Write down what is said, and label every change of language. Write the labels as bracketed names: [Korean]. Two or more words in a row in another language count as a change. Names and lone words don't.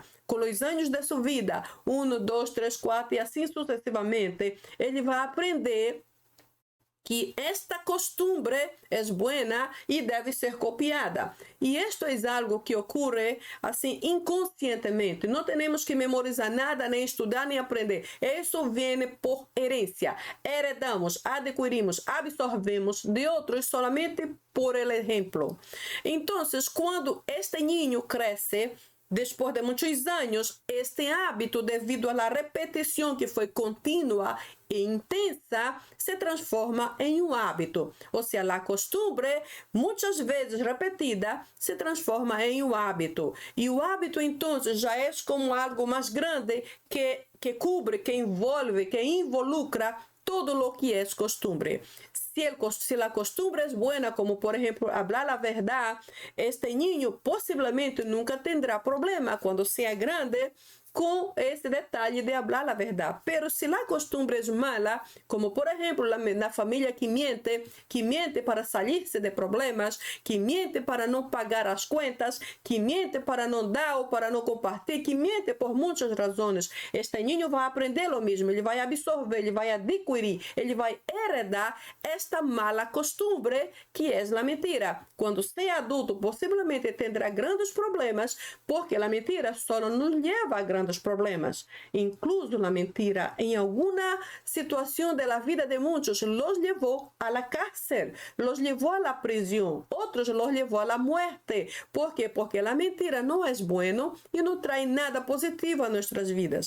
[Portuguese] Com os anos de sua vida, 1, 2, 3, 4 e assim sucessivamente, ele vai aprender que esta costumbre é boa e deve ser copiada. E isto é algo que ocorre assim inconscientemente. Não temos que memorizar nada, nem estudar, nem aprender. Isso vem por herência. Heredamos, adquirimos, absorvemos de outros [Spanish] solamente por el [Portuguese] exemplo. Então, quando este niño cresce, depois de muitos anos, este hábito, devido à repetição que foi contínua e intensa, se transforma em um hábito. Ou seja, a costumbre, muitas vezes repetida, se transforma em um hábito. E o hábito, então, já é como algo mais grande que cobre, que envolve, [Spanish] que involucra todo lo que é costumbre. [Portuguese] Se a costumbre é boa, como por exemplo, falar a verdade, este niño possivelmente nunca terá problema quando seja grande com esse detalhe de falar a verdade. Pero se a costumbre é mala, como por exemplo na família que miente para sair-se de problemas, que miente para não pagar as contas, que miente para não dar ou para não compartilhar, que miente por muitas razões, este niño vai aprender o mesmo, ele vai absorver, ele vai adquirir, ele vai heredar esta [Spanish] mala costumbre [Portuguese] que é a mentira. Quando se adulto, possivelmente terá grandes problemas, porque a mentira só nos leva a grandes grandes problemas. [Spanish] Incluso la mentira, en alguna situación de la vida de muchos, los llevó a la cárcel, los llevó a la prisión, otros los llevó a la muerte. ¿Por qué? Porque la mentira no es bueno y no trae nada positivo a nuestras vidas.